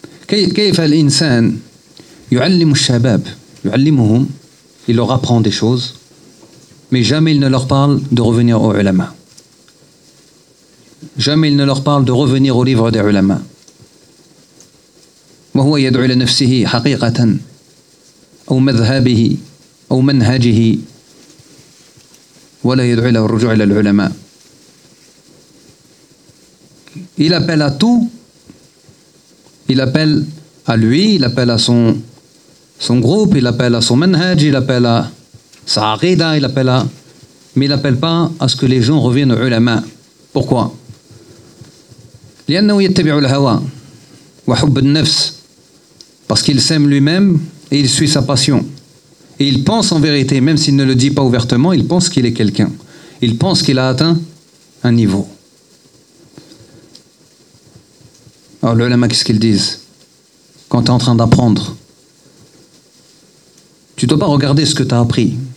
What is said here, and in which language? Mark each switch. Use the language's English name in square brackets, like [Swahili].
[Arabic] كيف الإنسان يعلم الشباب يعلمهم [French] il leur apprend des choses mais jamais il ne leur parle de revenir aux ulama. Jamais il ne leur parle de revenir au livre des ulama. [Arabic] وهو يدعو لنفسه حقيقة أو مذهبه أو منهجه ولا يدعو إلى الرجوع إلى العلماء. [French] Il appelle à tout. Il appelle à lui, il appelle à son groupe, il appelle à son manhaj, il appelle à sa aqida, il appelle à... Mais il n'appelle pas à ce que les gens reviennent aux ulama. Pourquoi ? [Arabic] لأنه يتبع الهوى وحب النفس. [French] Parce qu'il s'aime lui-même et il suit sa passion. Et il pense en vérité, même s'il ne le dit pas ouvertement, il pense qu'il est quelqu'un. Il pense qu'il a atteint un niveau. Alors les ulama, qu'est-ce qu'ils disent ? Quand tu es en train d'apprendre, tu ne dois pas regarder ce que tu as appris.